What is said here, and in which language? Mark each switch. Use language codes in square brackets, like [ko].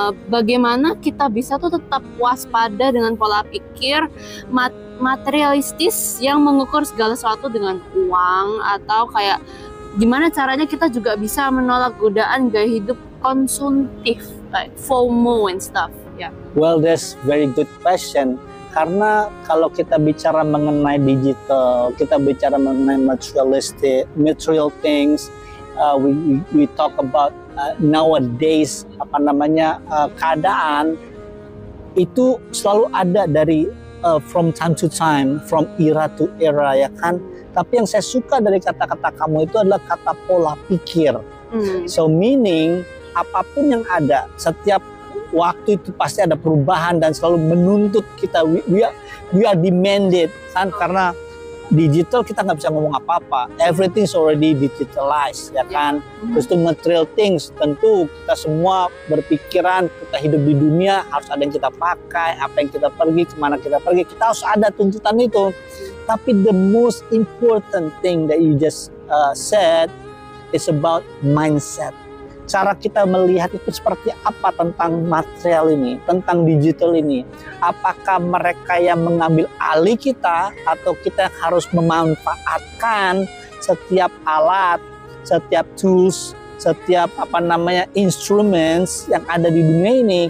[id] Bagaimana kita bisa tuh tetap waspada dengan pola pikir materialistis yang mengukur segala sesuatu dengan uang, atau kayak gimana caranya kita juga bisa menolak godaan gaya hidup konsumtif [en] like FOMO and stuff. Yeah. Well, that's very good question. [id] Karena kalau kita bicara mengenai digital, kita bicara mengenai material things, [en] we talk about nowadays [id] keadaan itu selalu ada dari [en] from time to time, from era to era, [id] ya kan. Tapi yang saya suka dari kata-kata kamu itu adalah kata pola pikir. So meaning apapun yang ada, setiap waktu itu pasti ada perubahan dan selalu menuntut kita. [en] We are demanded [id] kan, karena digital kita nggak bisa ngomong apa-apa, [en] everything's already digitalized, [id] ya kan. Terus itu material things, tentu kita semua berpikiran kita hidup di dunia harus ada yang kita pakai, apa yang kita pergi, kemana kita pergi, kita harus ada tuntutan itu. [en] Tapi the most important thing that you just said is about mindset. [id] Cara kita melihat itu seperti apa tentang material ini, tentang digital ini. Apakah mereka yang mengambil alih kita, atau kita harus memanfaatkan setiap alat, setiap tools, setiap instruments yang ada di dunia ini.